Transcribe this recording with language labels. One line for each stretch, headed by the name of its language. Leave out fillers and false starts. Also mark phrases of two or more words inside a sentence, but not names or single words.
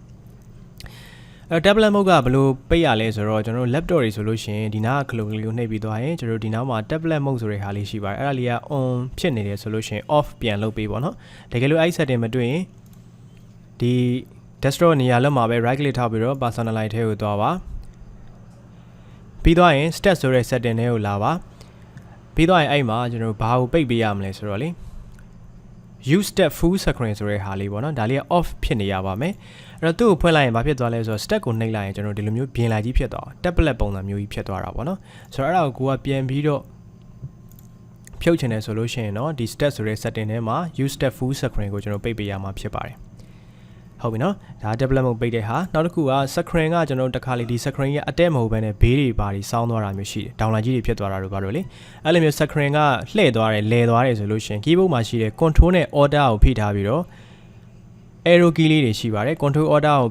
English: tablet mode
Burmese: ကဘယ်လိုပိတ်ရလဲဆိုတော့ကျွန်တော်တို့ laptop တွေဆိုလို့ရှိရင်ဒီနားကခလုတ်ကလေးကိုနှိပ်ပြီးသွားရင်ကျွန်တော်တို့ဒီနားမှာ
English: tablet mode
Burmese: ဆိုတဲ့ဟာလေးရှိပါတယ်အဲ့ဒါလေးက on ဖြစ်နေတယ်ဆိုလို့ရှိရင် off ပြန်လုပ်ပေးပေါ့နော်တကယ်လို့အဲ့ setting မတွေ့ရင်ဒီ desktop နေရာလက်မှာပဲ
English: right click
Burmese: ထောက်ပြီးတော့ personalize ထဲကိုသွားပါပြီးသွားရင် stat ဆိုတဲ့ setting ထဲကိုလာပါပြီးသွားရင်အဲ့မှာကျွန်တော်ဘာကိုပိတ်ပေးရမလဲဆိုတော့လေ
English: use step full screen
Burmese: ဆိုတဲ့ဟာလေးပေါ့နော်ဒါလေးက off ဖြစ်နေရပါမယ်အဲ့တော့သူ့ကိုဖွင့်လိုက်ရင်ဘာဖြစ်သွားလဲဆိုတော့ step ကိုနှိပ်လိုက်ရင်ကျွန်တော်ဒီလိုမျိုးပြင်လိုက်ကြီးဖြစ်သွား tablet ပုံစံမျိုးကြီးဖြစ်သွားတာပေါ့နော်ဆိုတော့အဲ့ဒါကိုကပြန်ပြီးတော့ဖြုတ်ချင်တယ်ဆိုလို့ရှိရင်တော့ဒီ step ဆိုတဲ့ setting ထဲမှာ
English: use step full screen
Burmese: ကိုကျွန်တော်ပိတ်ပေးရမှာဖြစ်ပါတယ်ဟုတ်ပြီနော်ဒါ
English: tablet mode
Burmese: ပိတ်တဲ့ဟာနောက်တစ်ခုက screen ကကျွန်တော်တခါလေဒီ screen ရဲ့အတက်မဟုတ်ဘဲနဲ့ဘေးတွေပါတွေစောင်းသွားတာမျိုးရှိတယ်ဒေါင်လိုင်းကြီးတွေဖြစ်သွားတာတို့ဘာလို့လဲအဲ့လိုမျိုး screen ကလှည့်သွားတယ်လဲသွားတယ်ဆိုလို့ရှိရင် keyboard မှာရှိတဲ့ control နဲ့ order ကိုဖိထားပြီးတော့
English: arrow key
Burmese: လေးတွေရှိပါတယ်
English: control order
Burmese: ကို